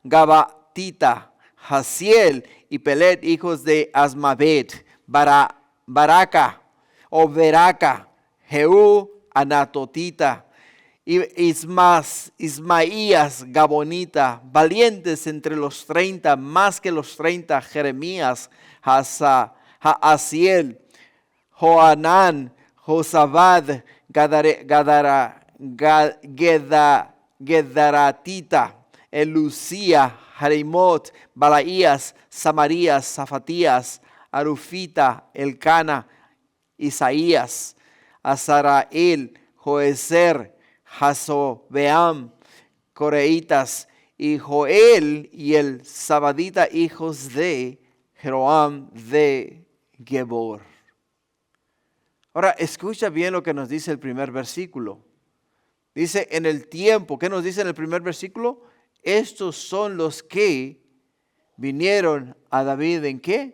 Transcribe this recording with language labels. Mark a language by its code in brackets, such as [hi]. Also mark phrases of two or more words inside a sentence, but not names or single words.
[es] Jaziel y Pelet, hijos de Asmavet, Baraca, Jehú, Anatotita, Ismaías, Gabonita, valientes entre los 30, más que los 30, Jeremías, Jaasiel, Joanán, Josabad, Gedaratita, Elucía, Jerimot, Balaías, Samarías, Zafatías, Arufita, Elcana, Isaías, Azarael, Joezer, Jasobeam, Coreitas, y Joel y el Sabadita, hijos de Jeroam de Gebor. Ahora, escucha bien lo que nos dice el primer versículo. Dice, en el tiempo, ¿qué nos dice en el primer versículo? Estos son los que vinieron a David, ¿en qué?